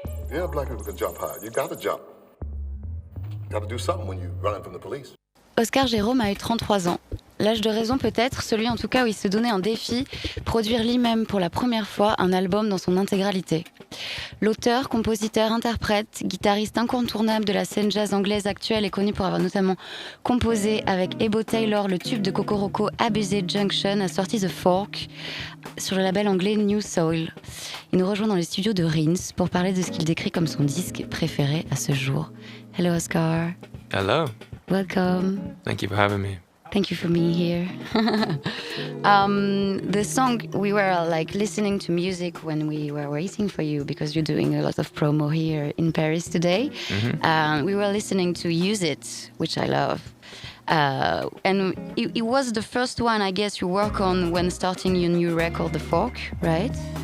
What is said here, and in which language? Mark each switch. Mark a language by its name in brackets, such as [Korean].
[English] Yeah, black people can jump high. You gotta jump. You gotta do something when you're running from the police. [French] Oscar Jerome a eu 33 ans. L'âge de raison peut-être, celui en tout cas où il se donnait un défi, produire lui-même pour la première fois un album dans son intégralité. L'auteur, compositeur, interprète, guitariste incontournable de la scène jazz anglaise actuelle est connu pour avoir notamment composé avec Ebo Taylor le tube de Cocoroco Abusé Junction, a sorti The Fork sur le label anglais New Soul. Il nous rejoint dans les studios de Rinse pour parler de ce qu'il décrit comme son disque préféré à ce jour. Hello Oscar. [English] Hello. Welcome. Thank you for having me. Thank you for being here. The song, we were like listening to music when we were waiting for you because you're doing a lot of promo here in Paris today. We were listening to Use It, which I love. And it was the first one, I guess, you work on when starting your new record, The Fork, right?